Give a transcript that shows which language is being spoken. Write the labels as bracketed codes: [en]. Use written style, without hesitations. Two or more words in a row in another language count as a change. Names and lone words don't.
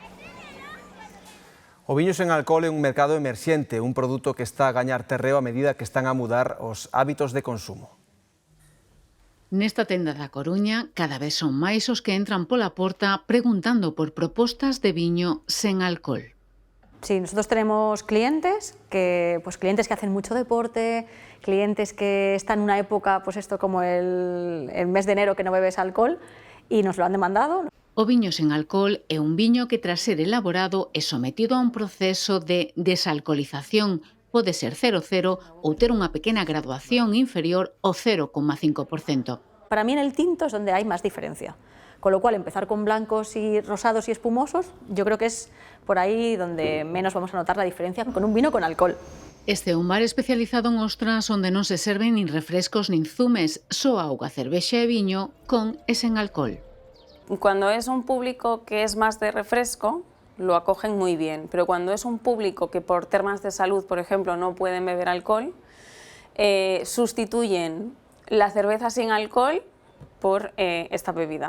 [gl] O viño sen alcohol é un mercado emerxente, un produto que está a gañar terreo a medida que están a mudar os hábitos de consumo. Nesta tenda da Coruña, cada vez son máis os que entran pola porta preguntando por propostas de viño sen alcohol. [es] Sí, nosotros tenemos clientes que hacen mucho deporte, clientes que están en una época, pues esto como el mes de enero que no bebes alcohol y nos lo han demandado. [gl] O viño sen alcohol é un viño que tras ser elaborado é sometido a un proceso de desalcoholización. Pode ser 0,0 ou ter unha pequena graduación inferior ao 0,5%. [es] Para mí en el tinto es donde hay más diferencia. Con lo cual, empezar con blancos y rosados y espumosos, yo creo que es por ahí donde menos vamos a notar la diferencia con un vino con alcohol. [gl] Este é un bar especializado en ostras onde non se serven nin refrescos nin zumes, só auga, cervexa e viño con e sen alcohol. [es] Cuando es un público que es más de refresco, lo acogen muy bien, pero cuando es un público que por temas de salud, por ejemplo, no pueden beber alcohol, sustituyen la cerveza sin alcohol por esta bebida.